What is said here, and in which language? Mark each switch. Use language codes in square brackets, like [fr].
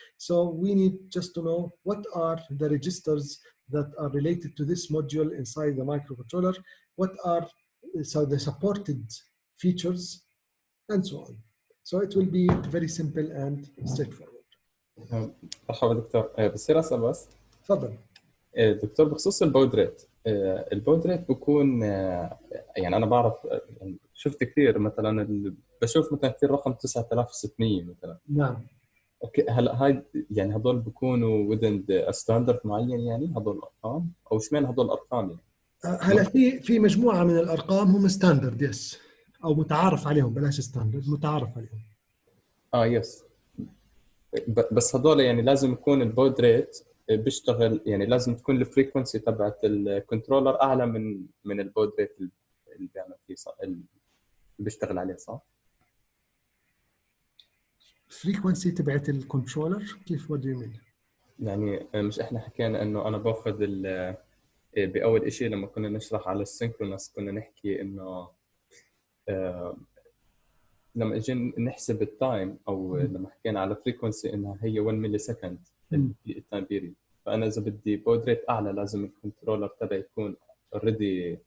[en] So we need just to know what are the registers that are related to this module inside the microcontroller, what are the supported features, and so on. So it will be very simple and straightforward. [ar] مرحبا دكتور، بصير اسال بس؟ تفضل. دكتور، بخصوص البود ريت، البود ريت بكون يعني انا بعرف، يعني شفت كثير مثلا بشوف مثلا كثير رقم 9600 مثلا. نعم. اوكي، هلا هاي يعني هذول بيكونوا within ستاندرد معين، يعني هذول الارقام، او اشمعنى هذول الارقام يعني؟ هلا في مجموعه من الارقام هم ستاندرد، يس، او متعارف عليهم، بلاش ستاندرد، متعارف عليهم. يس. بس هذول يعني لازم يكون البود ريت بيشتغل، يعني لازم تكون الفريكونسي تبعت الكنترولر اعلى من البود ريت اللي بيعمل فيه، صح؟ اللي بيشتغل عليه، صح؟ فريكونسي تبعت الكنترولر كيف؟ [en] what do you mean؟ [ar] يعني مش احنا حكينا انه انا باخذ باول شيء لما كنا نشرح على السينكرونس كنا نحكي انه لما اجينا نحسب التايم او لما حكينا على فريكونسي انها هي 1 ملي سكند التايم بيريد، فانا اذا بدي بود ريت اعلى لازم الكنترولر تبعي يكون اوريدي